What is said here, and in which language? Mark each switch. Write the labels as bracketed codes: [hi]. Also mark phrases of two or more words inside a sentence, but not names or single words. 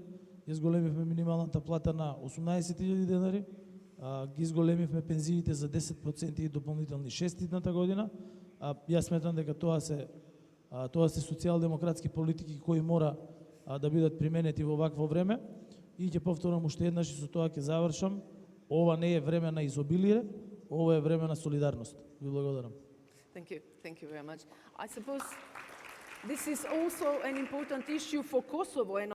[mk] Ја зголемивме минималната плата на 18.000 денари, ги зголемивме пензиите за 10% и дополнителни 6 идната година. Јас сметам дека тоа се социјалдемократски политики кои мора да бидат применети во вакво време. И ќе повторам уште еднаш и со тоа ќе завршам. Ова не е време на изобилие, ова е време на солидарност. Ви благодарам. [en] Thank you very much. I suppose this is also an important issue for Kosovo and